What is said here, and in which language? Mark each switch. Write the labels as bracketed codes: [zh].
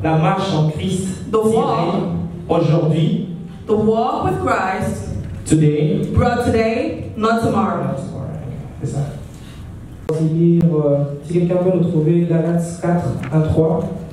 [fr] La marche en Christ tirée aujourd'hui. [en] The walk with Christ today, brought today, not tomorrow. [fr] C'est ça. Si quelqu'un veut nous trouver Galates 4, 1, 3.